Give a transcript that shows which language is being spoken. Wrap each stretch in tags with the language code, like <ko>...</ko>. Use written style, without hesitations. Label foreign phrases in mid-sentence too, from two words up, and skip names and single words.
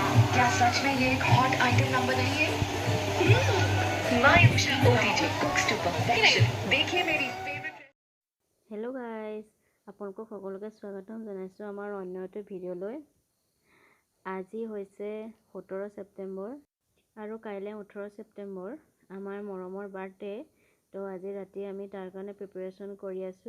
<hi>क्या सच में ये एक</hi> <en>hot item number</en> <hi>नहीं है? मायूषा ओटीजी</hi> <en>cooks to perfection.</en> <hi>देखिए मेरी फेवरेट।</hi> <en>hello guys,</en> <as>আপোনালোকক সকলোকে স্বাগতম জনাইছোঁ আমাৰ অন্য এটা ভিডিঅ'লৈ। আজি হৈছে 17 ছেপ্টেম্বৰ আৰু কাইলৈ 18 ছেপ্টেম্বৰ, আমাৰ মৰমৰ বাৰ্থডে। তো আজি ৰাতি আমি তাৰ কাৰণে প্ৰিপেৰেশ্যন কৰি আছোঁ।</as>